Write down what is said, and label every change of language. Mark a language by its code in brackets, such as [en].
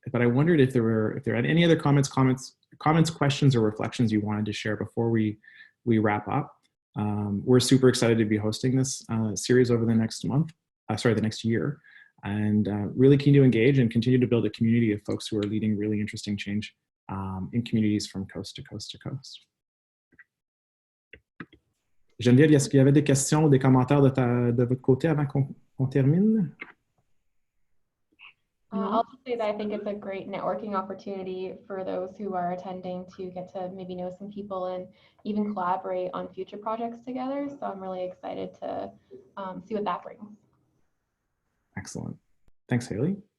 [en] But I wondered if there had any other comments, questions, or reflections you wanted to share before we wrap up. We're super excited to be hosting this series over the next year, and really keen to engage and continue to build a community of folks who are leading really interesting change in communities from coast to coast to coast. [fr] Geneviève, est-ce qu'il y avait des questions ou des commentaires de votre côté avant qu'on termine? [en] I'll just say that I think it's a great networking opportunity for those who are attending to get to maybe know some people and even collaborate on future projects together. So I'm really excited to see what that brings. Excellent. Thanks, Hayley.